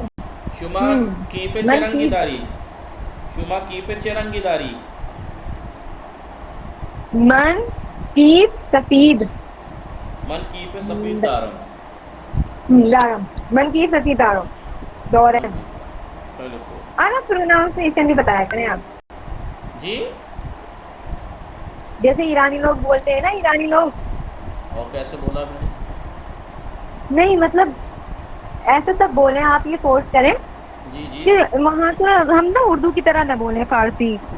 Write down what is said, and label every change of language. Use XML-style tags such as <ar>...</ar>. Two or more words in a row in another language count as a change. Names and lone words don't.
<fa>شما کیف چه رنگی داری؟ شما کیف چه رنگی داری؟ من کیف سفید. من کیف سفید دارم. من کیف سفید دارم. دورم. خیلی خوب.</fa> <ur>آنا پروناؤنسیشن بھی بتایا کریں آپ. جی جیسے ایرانی لوگ بولتے ہیں نا، ایرانی لوگ. اور کیسے بولا میں نے؟ نہیں مطلب ایسے سب بولیں آپ، یہ فورس کریں جی کہ وہاں سے ہم نا اردو کی طرح نہ بولیں، فارسی</ur>